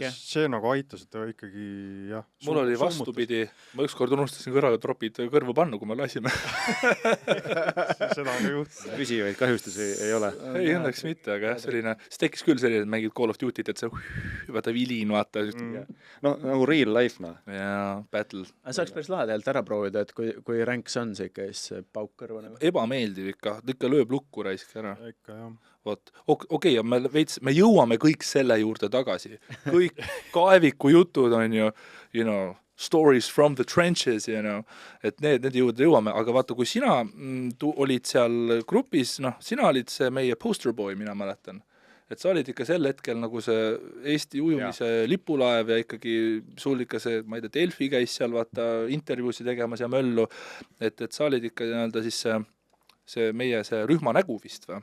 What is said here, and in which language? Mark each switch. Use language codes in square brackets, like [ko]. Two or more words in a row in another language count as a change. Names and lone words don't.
[et] See nagu aitas, et ikkagi jah. Mul oli vastupidi, ma ükskord unustasin kõrvatropid kõrvu pannu, kui me lasime. Seda on ka juhtunud. Püsivaid kahjustusi ei ole. Ei, õnneks mitte, aga jah, selline, see tekkis küll selline, et mängid Call of Duty't, et see vaata vilin, vaata. No nagu [en] real life, [et] Jaa, battle. See oleks päris lahe ära proovida, et kui ränk see on, see ikka siis pauk kõrva. Ebameeldiv ikka lööb lukku raisk ära. Ikka, jah. Vot, okei, me jõuame kõik selle juurde tagasi. Kõik kaeviku jutud on ju, [en] stories from the trenches, [et] et need juurde jõuame, aga vaata, kui sina olid seal grupis, sina olid see meie [en] poster boy, [et] mina mäletan. Et sa olid ikka sel hetkel nagu see Eesti ujumise lipulaev ja ikkagi sul ikka see, ma ei tea, Delfi käis seal vaata intervjuusi tegemas ja möllu, et sa olid ikka siis see meie see rühma nägu vist või?